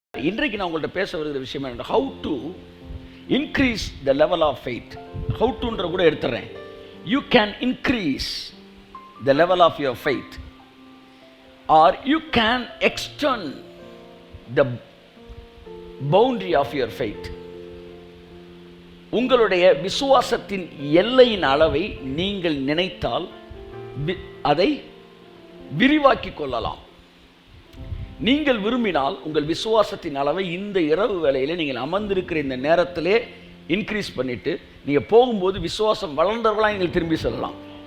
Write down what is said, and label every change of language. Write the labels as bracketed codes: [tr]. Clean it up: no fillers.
[ta] இன்றைக்கு நான் உங்கள்கிட்ட பேச வருகிற விஷயம் என்ன, [en] how to increase the level of faith. [ta] how toன்ற கூட எடுத்துறேன். [en] you can increase the level of your faith or you can extend the boundary of your faith. [ta] உங்களுடைய விசுவாசத்தின் எல்லையின் அளவை நீங்கள் நினைத்தால் அதை விரிவாக்கிக் கொள்ளலாம். நீங்கள் விரும்பினால் உங்கள் விசுவாசத்தின் அளவை இந்த இரவு வேளையிலே நீங்கள் அமர்ந்திருக்கிற இந்த நேரத்திலே இன்க்ரீஸ் பண்ணிட்டு நீங்கள் போகும்போது விசுவாசம் வளர்ந்தவர்களாக நீங்கள் திரும்பி செல்லலாம்.